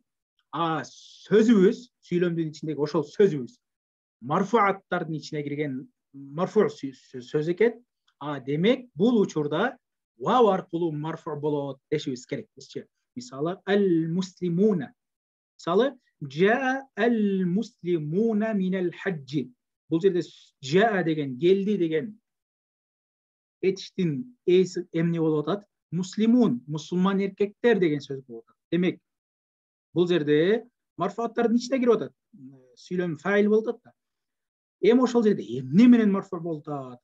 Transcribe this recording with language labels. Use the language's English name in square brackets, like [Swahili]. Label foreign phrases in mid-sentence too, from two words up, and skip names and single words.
[Kyrgyz] Сөзүбүз, сүйлөмдүн ичиндеги ошол сөзүбүз марфуаттардын ичине кирген марфу сөз экен. Демек бул учурда вау аркылуу марфу болот дешибиз керек бизчи. [Arabic] Мисалы المسلمون. Мисалы جاء المسلمون من الحج. [Kyrgyz] Бул жерде жаа деген келди деген этиштин эси эмне болуп атат? Муслимун, мусулман эркектер деген сөз болуп атат. Демек бул жерде марфуаттардын ичине кирип атат. Сүйлөм фаил болуп атат да. Эми ошол жерде эмне менен марфу болуп атат?